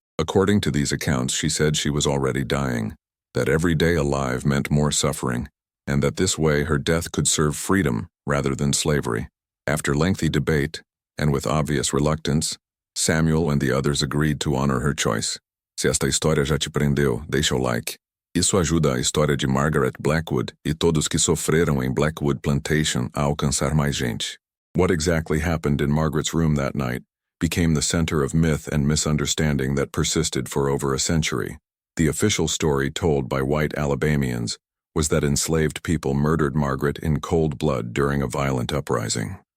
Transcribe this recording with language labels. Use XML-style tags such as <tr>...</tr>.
<en>According to these accounts, she said she was already dying, that every day alive meant more suffering, and that this way her death could serve freedom rather than slavery. After lengthy debate, and with obvious reluctance, Samuel and the others agreed to honor her choice.</en> <pt>Se esta história já te prendeu, deixa o like. Isso ajuda a história de Margaret Blackwood e todos que sofreram em Blackwood Plantation a alcançar mais gente.</pt> <en>What exactly happened in Margaret's room that night became the center of myth and misunderstanding that persisted for over a century. The official story told by white Alabamians was that enslaved people murdered Margaret in cold blood during a violent uprising.</en>